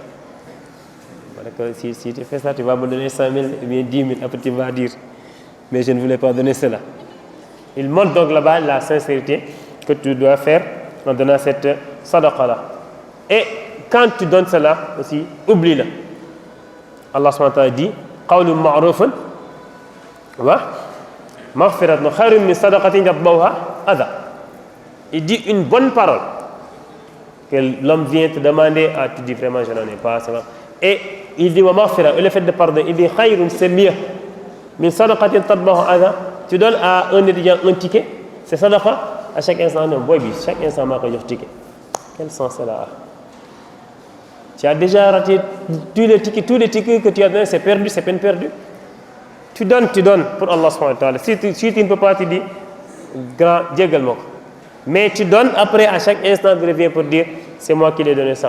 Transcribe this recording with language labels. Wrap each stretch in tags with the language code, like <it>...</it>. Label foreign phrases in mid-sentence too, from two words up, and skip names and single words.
<fr>Si tu fais ça, tu vas me donner 100 000 ou bien 10 000, après tu vas dire, mais je ne voulais pas donner cela. Il montre donc là-bas la sincérité que tu dois faire en donnant cette sadaqa-là. Et quand tu donnes cela aussi, oublie-le. Allah</fr> <ar>سبحانه وتعالى</ar> <fr>dit</fr> <ar>قول معروف ومغفرة خير من صدقة يتبعها أذى.</ar> <fr>Il dit une bonne parole que l'homme vient te demander, tu dis vraiment je n'en ai pas, c'est vrai. Et il dit</fr> <ar>ومغفرة,</ar> <fr>le fait de pardonner, il dit khayrun, c'est mieux</fr> <ar>من صدقة يتبعها أذى.</ar> <fr>Tu donnes à un étudiant un ticket, c'est sadaqa, à chaque instant, non,</fr> <wo>boy,</wo> <fr>chaque instant,</fr> <wo>ma koy jox ticket.</wo> <fr>Quel sens cela a? Tu as déjà raté tous les tickets que tu as donnés, c'est perdu, c'est peine perdue. Tu donnes pour Allah</fr> <ar>سبحانه وتعالى.</ar> <fr>Si tu ne peux pas, tu dis, grand, djégal-moi. Mais tu donnes après, à chaque instant, tu reviens pour dire, c'est moi qui l'ai donné ça.</fr>